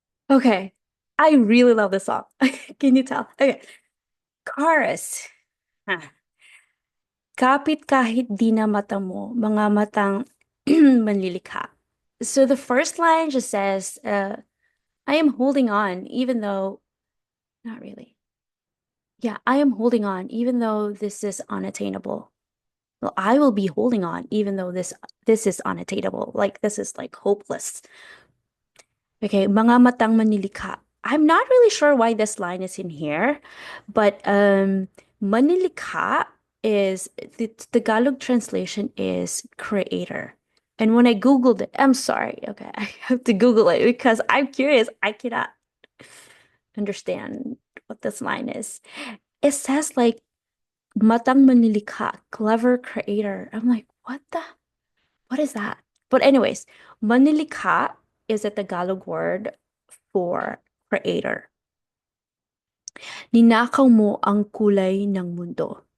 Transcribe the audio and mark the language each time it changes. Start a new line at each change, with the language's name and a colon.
English: Okay, I really love this song. Can you tell? Okay, chorus. Ah.
Filipino: Kapit kahit di na mata mo, mga matang manlilikha.
English: So the first line just says, I am holding on, even though, not really. Yeah, I am holding on, even though this is unattainable. Well, I will be holding on, even though this is unattainable. Like this is like hopeless. Okay,
Filipino: mga matang manlilikha.
English: I'm not really sure why this line is in here, but manlilikha is the Tagalog translation is creator. And when I Googled it, I'm sorry, okay, I have to Google it because I'm curious. I cannot understand what this line is. It says like
Filipino: matang manlilikha,
English: clever creator. I'm like, what is that? But anyways, manlilikha is a Tagalog word for creator.
Filipino: Ninakaw mo ang kulay ng mundo.